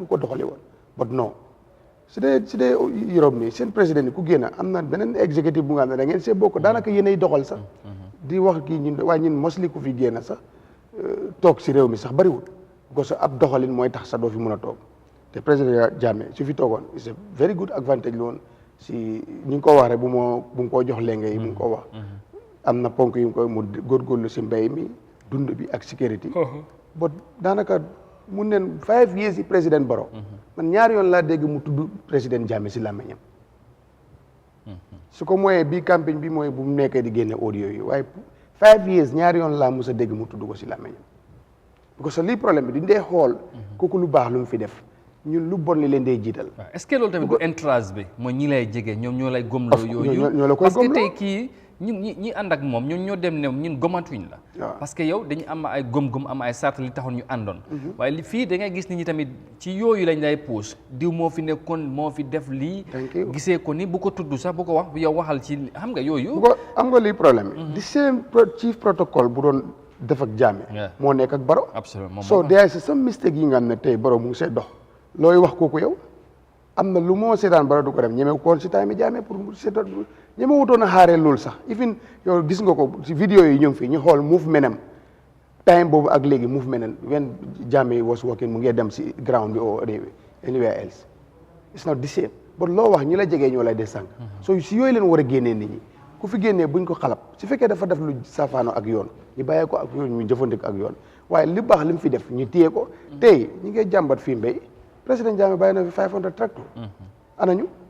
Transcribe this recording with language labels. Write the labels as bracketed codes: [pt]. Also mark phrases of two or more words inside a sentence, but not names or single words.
[wo] ko doxali woon but non su dee Europe nii seen président yi ku génn am na beneen exécutif bu nga xam ne da ngeen see bokk daanaka yéenay doxal sax di wax kii ñun waaye ñun mosli ku fi génn sax toog si réew mi sax bariwul parce que ab doxalin mooy tax sax doo fi mun a toog te président Jammeh su fi toogoon c'est [en] very good advantage [wo] la woon si ñu ngi ko wax rek bu mu ko jox léegi yi mu ngi ko wax am na ponk yu ngi koy mu góorgóorlu si mbéy mi dund bi ak sécurité but daanaka mun neen [en] 5 years [wo] yi président Barrow man ñaari yoon laa dégg mu tudd président Jammeh si làmmiñam su ko mooyee bii campagne bi mooy bu mu nekkee di génne audio yi waaye [en] 5 years [wo] ñaari yoon laa mos a dégg mu tudd ko si làmmiñam parce que lii problème bi di dee xool kooku lu baax lu mu fi def ñun lu bon li leen dee jiital. est-ce que loolu tamit du entourage bi mooy ñi lay jege ñoom ñoo lay gomloo yooyu ñoo la koy parce que tey kii ñi ànd ak moom ñoo dem ne ñun gomatuñ la parce que yow dañu am ay gom-gom am ay sart li taxoon ñu àndoon waaye li fii da ngay gis nit ñi tamit ci yooyu lañ lay puus diw moo fi nekkoon moo fi def lii gisee ko ni bu ko tudd sax bu ko wax yow waxal ci xam nga yooyu am nga lii problème bi di same chief protocole bu doon def ak Jammeh moo nekk ak Barrow [fr] absolument [en] so there is some mistake [wo] yi nga xam ne tey Barrow mu ngi see dox looy wax kooku yow am na lu moo seetaan Barrow du ko def ñeme koon si time Jammeh pour mu seetaan ñeme wutoon a xaaree loolu sax even yow gis nga ko si vidéo yi ñu ngi fi ñu xool movement am time boobu ak léegi movement am [en] when Jammeh was working [wo] mu ngi dem si ground bi [en] or anywhere else it's not the same but [wo] loo wax ñi la jegee ñoo lay des sànq so si yooyu leen war a génnee nit ñi ku fi génnee buñ ko xalab su fekkee dafa def lu safaano ak yoon ñu bàyyee ko ak yoon ñu jëfandik ak yoon waaye li baax li mu fi def ñu téye ko tey ñi ngay jàmbat fii mbéy président Jammeh bàyyi na fi 500 tracteurs anañu